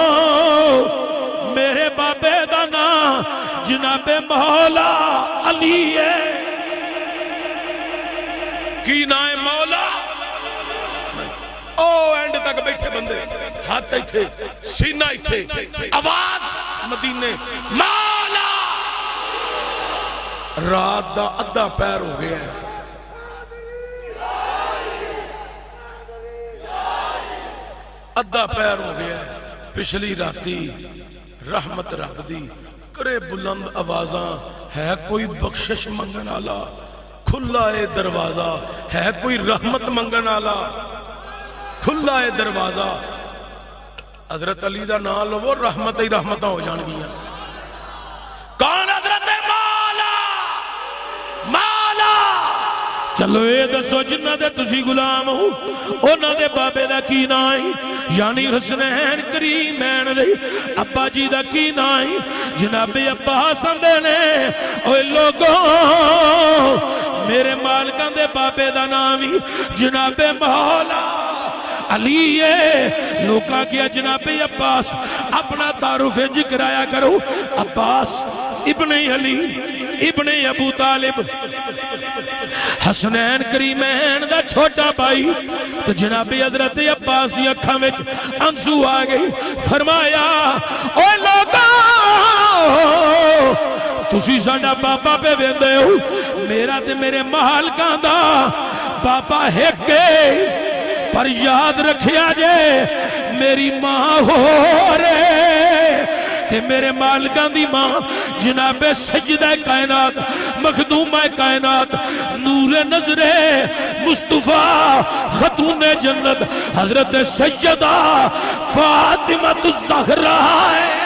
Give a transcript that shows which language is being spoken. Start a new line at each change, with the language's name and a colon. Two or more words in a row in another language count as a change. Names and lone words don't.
Punjabi: میرے بابے دا نا جناب مولا علی ہے کی نا ہے مولا او اینڈ تک بیٹھے بندے ہاتھ ایتھے سینہ ایتھے آواز مدینے مولا رات دا ادھا پیر ہو گیا ہے ادھا پیر ہو گیا ہے پچھلی راتی رحمت رب دی کرے بلند آوازاں ہے کوئی بخشش منگن آلا کھلا ہے دروازہ ہے کوئی رحمت منگن آلا کھلا ہے دروازہ حضرت علی دا نام لو وہ رحمت ہی رحمتاں ہو جان گیا کون حضرت مولا مولا چلو اے دسو جنہ دے تسی غلام ہو انہ دے بابے دا کی نائی یعنی حسنین کریمین دے ابا جی دا کی نائی جناب عباس اندے نے اوہ لوگوں میرے مالکان دے بابے دا نامی جناب مولا علی ہے لوکاں کیا جناب عباس اپنا تعارف ذکر آیا کرو عباس ابن علی ابن ابو طالب حسنین کریمین دا چھوٹا بھائی تو جناب حضرت عباس دی اکھاں وچ انسو آگئی فرمایا اوہ لوگاں تسی ساڑا بابا پہ ویندے ہو میرا تے میرے مالکاں دا بابا ہیک گئے پر یاد رکھیا جے میری ماں ہو رہے تے میرے مالکان دی ماں جناب سجدہ کائنات مخدومہ کائنات نور نظر مصطفیٰ خاتون جنت حضرت سیدہ فاطمہ الزہرا ہے